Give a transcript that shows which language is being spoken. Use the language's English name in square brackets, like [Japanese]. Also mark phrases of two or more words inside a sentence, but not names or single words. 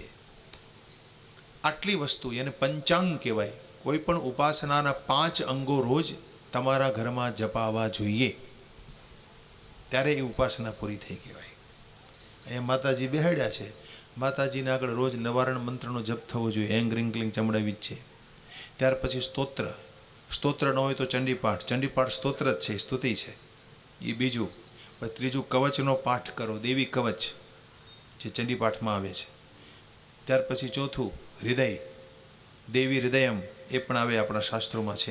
[Gujarati] આટલી વસ્તુ એને પંચાંગ કહેવાય. કોઈ પણ ઉપાસનાના 5 અંગો રોજ તમારા ઘરમાં જપાવા જોઈએ ત્યારે એ ઉપાસના પૂરી થઈ કહેવાય. અહીંયા માતાજી બેહાડ્યા છે. માતાજીને આગળ રોજ નવારણ મંત્રનો જપ થવો જોઈએ. [Sanskrit] ऐं ह्रीं क्लीं [Gujarati] ચમડાવી જ છે. ત્યાર પછી સ્તોત્ર. સ્તોત્ર ન હોય તો ચંડીપાઠ. ચંડીપાઠ સ્તોત્ર જ છે, સ્તુતિ છે. એ બીજું. પછી ત્રીજું કવચનો પાઠ કરો, દેવી કવચ જે ચંડીપાઠમાં આવે છે. ત્યાર પછી ચોથું હૃદય, દેવી હૃદયમ, એ પણ આવે આપણા શાસ્ત્રોમાં છે.